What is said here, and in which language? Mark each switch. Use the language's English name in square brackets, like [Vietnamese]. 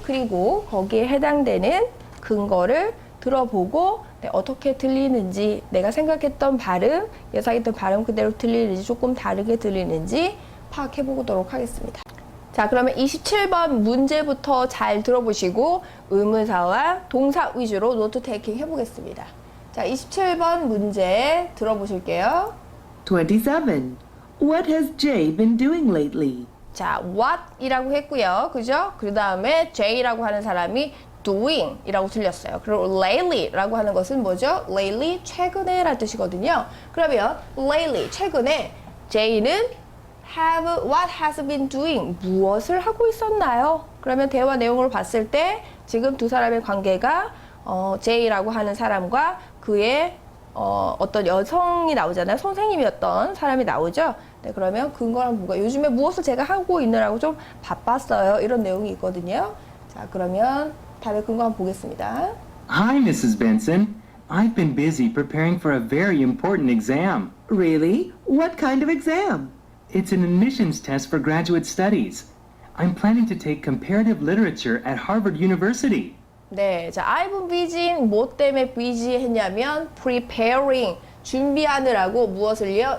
[Korean] 그리고 거기에 해당되는 근거를 들어보고 어떻게 들리는지 내가 생각했던 발음, 예상했던 발음 그대로 들리는지 조금 다르게 들리는지 파악해 보도록 하겠습니다. 자, 그러면 27번 문제부터 잘 들어보시고 의문사와 동사 위주로 노트 테이킹 해보겠습니다. 자, 27번 문제 들어보실게요. [English] 27. What has Jay been doing lately? [Korean] 자, what 이라고 했고요. 그죠? 그 다음에 J라고 하는 사람이 doing 이라고 들렸어요. 그리고 lately 라고 하는 것은 뭐죠? lately, 최근에 라는 뜻이거든요. 그러면 lately, 최근에 J는 [English] what has been doing, [Korean] 무엇을 하고 있었나요? 그러면 대화 내용을 봤을 때 지금 두 사람의 관계가 J라고 하는 사람과 그의 어떤 여성이 나오잖아요. 선생님이었던 사람이 나오죠. 네, 그러면 근거랑 뭐가 요즘에 무엇을 제가 하고 있느라고 좀 바빴어요. 이런 내용이 있거든요. 자, 그러면 답의 근거 한번 보겠습니다. [English] Hi, Mrs. Benson. I've been busy preparing for a very important exam. Really? What kind of exam? It's an admissions test for graduate studies. I'm planning to take comparative literature at Harvard University. [Korean] 네, 자, [English] I've busy, [Korean] 뭐 때문에 busy 했냐면 preparing, 준비하느라고 무엇을요?